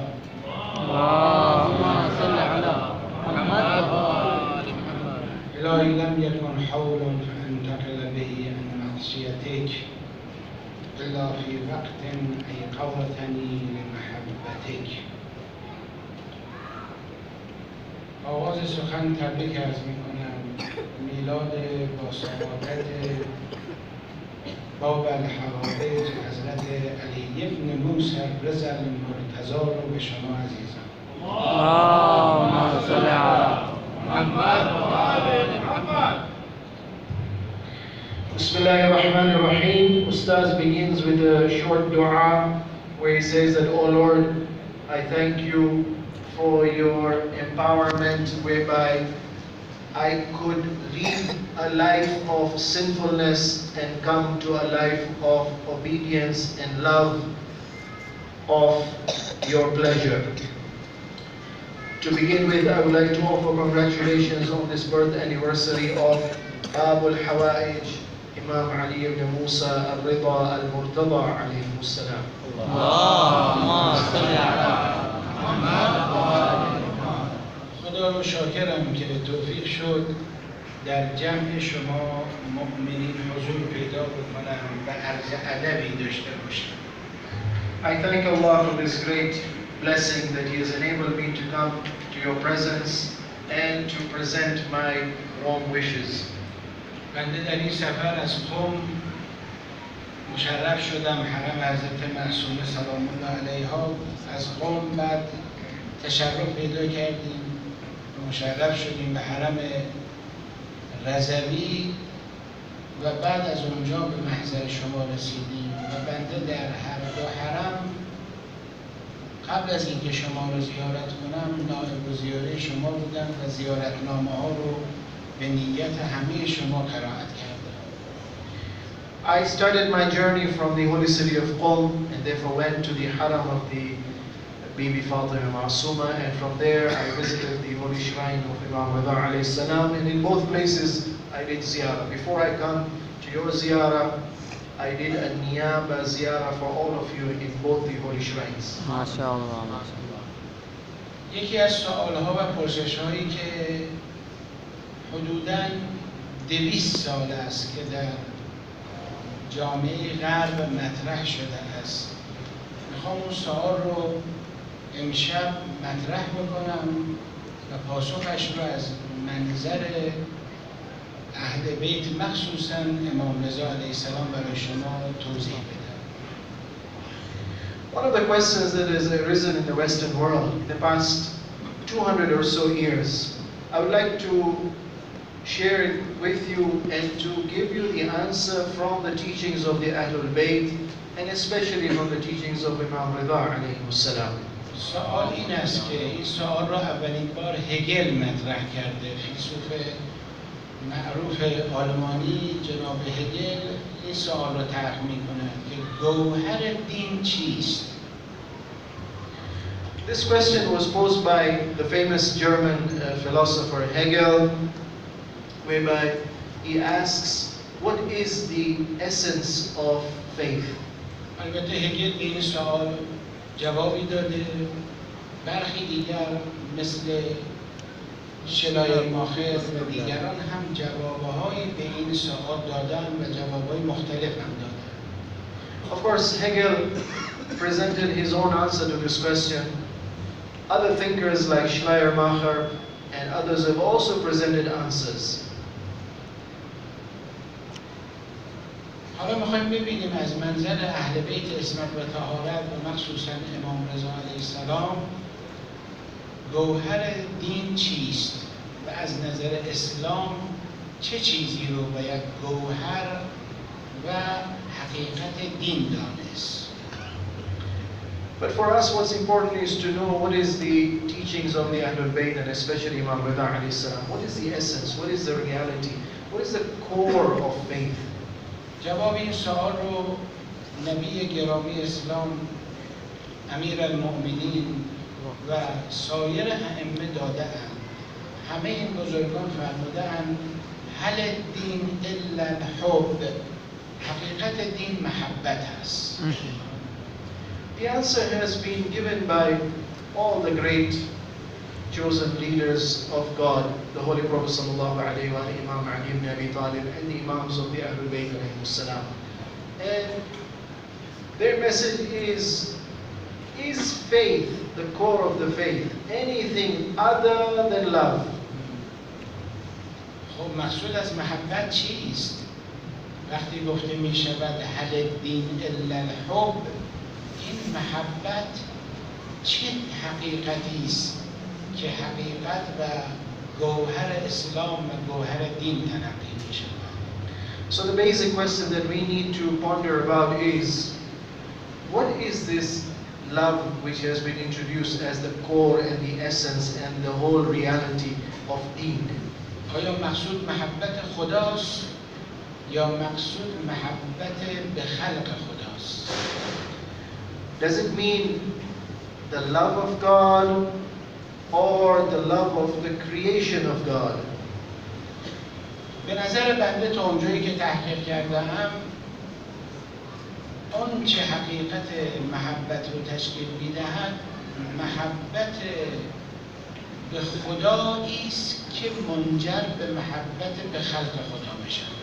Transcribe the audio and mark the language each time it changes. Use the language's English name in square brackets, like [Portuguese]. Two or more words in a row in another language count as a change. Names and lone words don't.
[Arabic] اللهم صل على محمد وآل محمد إلهي لم يكن حول فأنتقل به عن معصيتك إلا في وقت أيقظتني لمحبتك. [Persian] آغاز سخن تبریک عرض می‌کنم میلاد با سعادت باب الحوادث حضرت علی بن موسی رضی المرتضی رو به شما عزیزان. [Arabic] اللهم صل على محمد وآل محمد. Bismillahirrahmanirrahim. [English] Ustaz begins with a short dua where he says that, "Oh Lord, I thank you for your empowerment whereby I could leave a life of sinfulness and come to a life of obedience and love of your pleasure." To begin with, I would like to offer congratulations on this birth anniversary of Abul Hawaij, Imam Ali ibn Musa al-Rida al-Murtada [Arabic] عليه السلام. اللهم صل على محمد وآل محمد. [Persian] خدا رو شاکرم که توفیق شد در جمع شما مؤمنین حضور پیدا بکنم و عرض ادبی داشته باشم. [English] I thank Allah for this great blessing that He has enabled me to come to your presence and to present my warm wishes. [Persian] بنده در این سفر از قم مشرف شدم حرم حضرت معصومه [Arabic] سلام الله علیها. [Persian] از قم بعد تشرف پیدا کردیم مشرف شدیم به حرم رضوی و بعد از اونجا به محضر شما رسیدیم و بنده در هر دو حرم قبل از اینکه شما رو زیارت کنم نائب الزیاره شما بودم و زیارتنامه ها رو به نیت همه شما قرائت کردم. [English] I started my journey from the holy city of Qom and therefore went to the haram of the Bibi Fatima Masuma, and from there I visited the holy shrine of Imam Rida [Arabic] عليه السلام, [English] and in both places I did ziyarah. Before I come to your ziyarah, I did a niyaba ziyarah for all of you in both the holy shrines. [Arabic] ما شاء الله، ما شاء الله. [Persian] یکی از سوالها و پرسش‌هایی که حدوداً 200 سال است که در جامعه غرب مطرح شده است. میخوام اون سوال رو امشب مطرح بکنم و پاسخش رو از منظر اهل بیت مخصوصاً امام رضا [Arabic] علیه السلام [Persian] برای شما توضیح بدم. [English] One of the questions that has arisen in the Western world in the past 200 or so years, I would like to share it with you and to give you the answer from the teachings of the Ahlul Bayt and especially from the teachings of Imam Rida [Arabic] عليه السلام. [Persian] سوال این است که این سوال را اولین بار هگل مطرح کرده. فیلسوف معروف آلمانی جناب هگل این سوال را طرح می‌کند که گوهر دین چیست؟ [English] This question was posed by the famous German philosopher Hegel, whereby he asks, what is the essence of faith? [Persian] البته هگل به این سوال جوابی داده. برخی دیگر مثل شلایر ماخر و دیگران هم جوابهایی به این سوال دادن و جوابهای مختلف هم دادن. [English] Of course, Hegel presented his own answer to this question. Other thinkers like Schleiermacher and others have also presented answers. [Persian] حالا میخوایم ببینیم از منظر اهل بیت عصمت و طهارت و مخصوصا امام رضا [Arabic] علیه السلام [Persian] گوهر دین چیست و از نظر اسلام چه چیزی رو باید گوهر و حقیقت دین دانست. [English] But for us, what's important is to know what is the teachings of the Ahlul Bayt, and especially Imam Rida [Arabic] عليه السلام. [English] What is the essence? What is the reality? What is the core of faith? [Persian] جواب این سوال رو نبی گرامی اسلام امیر المؤمنین و سایر ائمه داده اند. همه این بزرگان فرموده اند [Arabic] هل الدین الا الحب، [Persian] حقیقت دین محبت است. [English] The answer has been given by all the great chosen leaders of God, the Holy Prophet [Arabic] صلى الله عليه [English] wa Imam Ali ibn Abi Talib, and the Imams of the Ahlul Bayt [Arabic] عليه السلام. [English] And their message is faith the core of the faith? Anything other than love? [Persian] خب مقصود از محبت چیست؟ وقتی گفته می شود [Arabic] هل الدین الا الحب، [Persian] این محبت چه حقیقتی است که حقیقت و گوهر اسلام و گوهر دین تلقی می شود؟ [English] So the basic question that we need to ponder about is, what is this love which has been introduced as the core and the essence and the whole reality of deen? [Persian] آیا مقصود محبت خداست یا مقصود محبت به خلق خداست؟ [English] Does it mean the love of God or the love of the creation of God? [Persian] به نظر بنده تا اونجایی که تحقیق کردم، اون چه حقیقت محبت رو تشکیل میدهد، محبت به خدایی است که منجر به محبت به خلق خدا می‌شود.